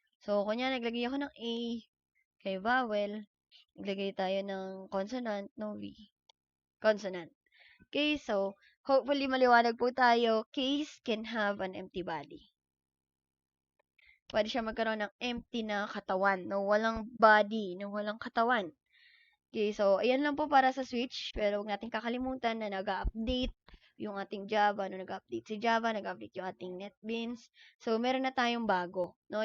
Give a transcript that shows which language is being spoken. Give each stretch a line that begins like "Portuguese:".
Filipino: So, kunyari, naglagay ako ng A, kay vowel, naglagay tayo ng consonant, no V. Consonant. Okay, so, hopefully maliwanag po tayo.
English: Case can have an empty body.
Filipino: Pwede siya magkaroon ng empty na katawan, no? Walang body, no? Walang katawan. Okay, so, ayan lang po para sa switch. Pero huwag natin kakalimutan na nag-update yung ating Java, no? Nag-update si Java, nag-update yung ating NetBeans. So, meron na tayong bago, no?